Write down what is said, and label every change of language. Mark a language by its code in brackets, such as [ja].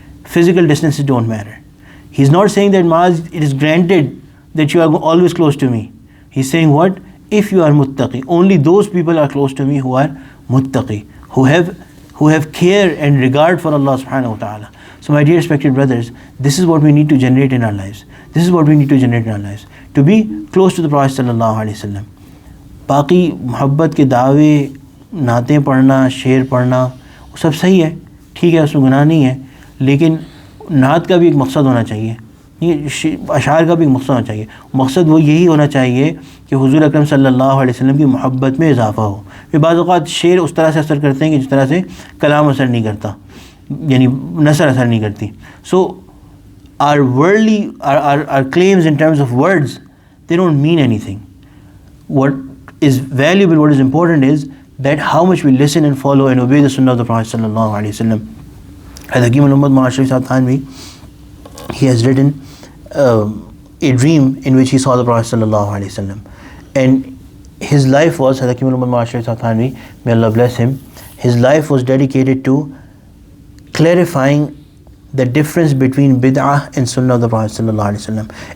[en] Physical distances don't matter. He's not saying that, Mu'az, it is granted that you are always close to me. He's saying what? If you are muttaqi, only those people are close to me who are muttaqi, who have care and regard for Allah subhanahu wa ta'ala. So my dear respected brothers, this is what we need to generate in our lives. This is what we need to generate in our lives. To be close to the Prophet sallallahu alaihi wasallam. [ur] باقی محبت کے دعوے, نعتیں پڑھنا, شعر پڑھنا, وہ سب صحیح ہے, ٹھیک ہے, اس میں گناہ نہیں ہے, لیکن نعت کا بھی ایک مقصد ہونا چاہیے, اشعار کا بھی ایک مقصد ہونا چاہیے. مقصد وہ یہی ہونا چاہیے کہ حضور اکرم صلی اللہ علیہ وسلم کی محبت میں اضافہ ہو. پھر بعض اوقات شعر اس طرح سے اثر کرتے ہیں کہ جس طرح سے کلام اثر نہیں کرتا, یعنی نثر اثر نہیں کرتی. [en] So our worldly, our claims in terms of words, they don't mean anything. What is valuable, what is important is that how much we listen and follow and obey the sunnah of the Prophet sallallahu alaihi wasallam. Hakim al-Ummat Mawlana Sharif Sahib Thanvi, he has written a dream in which he saw the Prophet sallallahu alaihi wasallam, and his life was, Hakim al-Ummat Mawlana Sharif Sahib Thanvi, may Allah bless him, his life was dedicated to clarifying the difference between bid'ah and sunnah of the Prophet sallallahu alaihi wasallam.